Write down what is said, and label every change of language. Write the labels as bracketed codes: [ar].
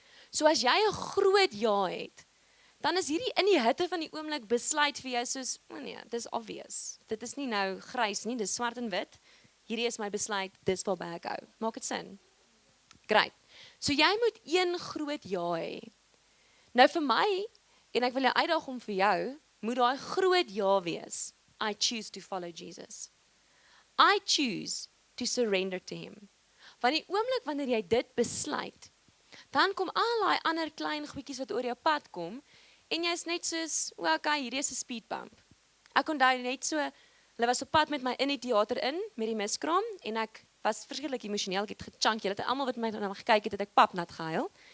[af] So as jy 'n groot ja het, dan is hierdie in die hitte van die oomblik besluit vir jou soos, nee, dis obvious. Dit is nie nou grys nie, dis swart en wit. Hierdie is my besluit, dis waarby ek hou. Maak dit sin? Great. So jy moet een groot ja hê. Nou vir my, en ek wil jou uitdaag om vir jou, moet daai groot ja wees. [en] I choose to follow Jesus. I choose to surrender to him. [af] Want die oomblik wanneer jy dit besluit, dan kom al daai ander klein goedjies wat oor jou pad kom, en jy's net soos, okay, hierdie is 'n speed bump. Ek onthou net so, hulle was op pad met my in die teater in, met die miskraam, en ek was verskriklik emosioneel, ek het gechunk, julle het almal wat my na my gekyk het ek papnat gehuil.